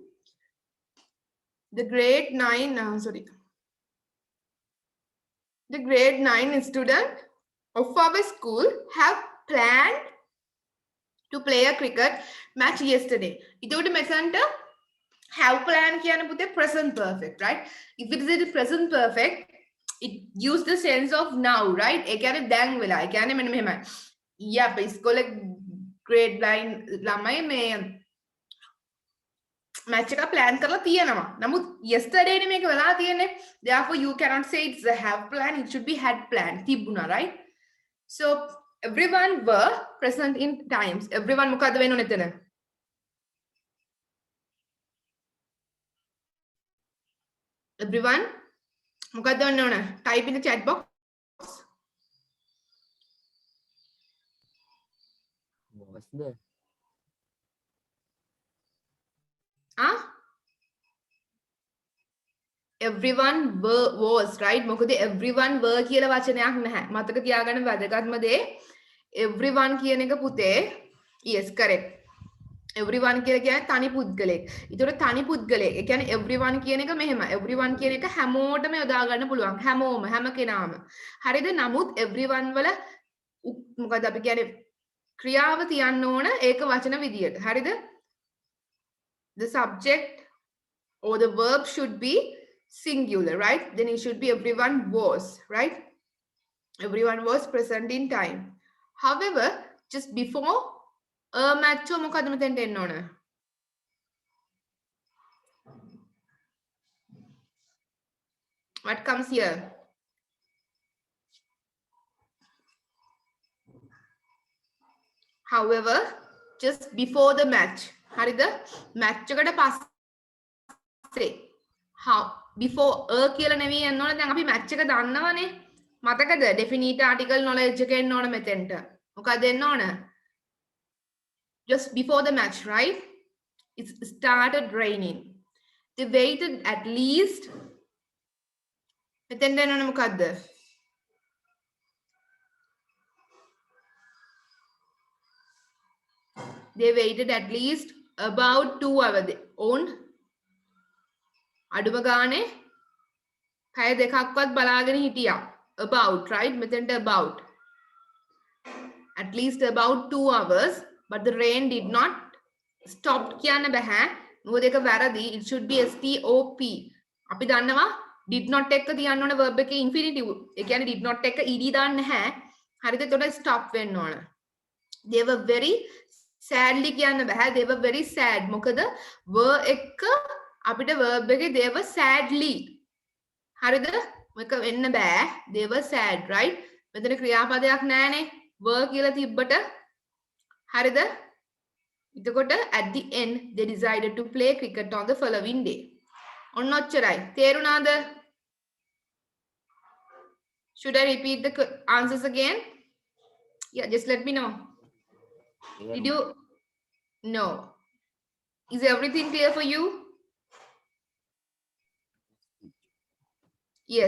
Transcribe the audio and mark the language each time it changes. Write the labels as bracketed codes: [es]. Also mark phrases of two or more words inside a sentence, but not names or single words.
[en] The grade 9, the grade 9 student of our school have planned to play a cricket match yesterday. Itote mesanta have planned [si] කියන පුතේ [en] present perfect, right? If it is in the present perfect, it use the sense of now, right? [si] ඒ කියන්නේ දැන් වෙලා. ඒ කියන්නේ මෙන්න මෙහෙමයි. ඊයේ අපේ ඉස්කෝලේ grade 9 ළමයි මේ match එක plan කරලා තියෙනවා. නමුත් yesterday නේ මේක වෙලා තියෙන්නේ. [en] Therefore you cannot say it's a have plan, it should be had plan. [si] තිබුණා, right? [en] So everyone were present in times. [si] Everyone මොකද්ද වෙන්න ඕනේ එතන? Everyone මොකද්ද වෙන්න ඕනේ? [en] Type in the chat box. What's there? Everyone was, right? [si] මොකද [en] everyone were [si] කියලා වචනයක් නැහැ. මතක තියාගන්න වැදගත්ම දේ everyone කියන එක පුතේ [en] yes correct. [si] everyone කියලා කියන්නේ තනි පුද්ගලෙක්. ඒතකොට තනි පුද්ගලෙක්. ඒ කියන්නේ everyone කියන එක මෙහෙම. everyone කියන එක හැමෝටම යොදා ගන්න පුළුවන්. හැමෝම හැම කෙනාම. හරිද? නමුත් everyone වල මොකද අපි කියන්නේ ක්‍රියාව තියන්න ඕන ඒක වචන විදියට. හරිද? [en] The subject or the verb should be singular, right? Then it should be everyone was, right? Everyone was present in time. However, just before a match [si] මොකද මෙතෙන්ට එන්න ඕන? [en] What comes here? However, just before the match. [si] හරිද? match එකට පස්සේ [en] how before a [si] කියලා නෙවෙයි එන්න ඕන. දැන් අපි match එක දන්නවනේ. මතකද? [en] definite article knowledge [si] එක එන්න ඕන මෙතෙන්ට. මොකද එන්න ඕන? [en] Just before the match, right? It started raining. They waited at least [si] මෙතෙන්ට එන්න ඕන මොකද්ද? [en] They waited at least about 2 hours on [si] අඩුම ගානේ පැය දෙකක්වත් බලාගෙන හිටියා. [en] About, right? මෙතෙන්ට about. At least about 2 hours but the rain did not stop [si] කියන්න බෑ. මොකද ඒක වැරදි. [en] It should be stop. [si] අපි දන්නවා [en] did not [si] එක තියන්න ඕන verb එකේ infinitive. ඒ කියන්නේ [en] did not [si] එක ed දාන්න නැහැ. හරිද? එතකොට stop වෙන්න ඕන. [en] They were very sadly [si] කියන්න බෑ. [en] They were very sad. මොකද were [si] එක අපිට [en] verb එකේ they were sadly. [si] හරිද? මේක වෙන්න බෑ. [en] They were sad, right? [si] මෙතන ක්‍රියාපදයක් නැහැනේ. were කියලා තිබ්බට හරිද? [en] එතකොට at the end they decided to play cricket on the following day. [si] ඔන්න ඔච්චරයි. තේරුණාද? [en] Should I repeat the answers again? Yeah, just let me know. Did you? No. Is everything clear for you? Yes.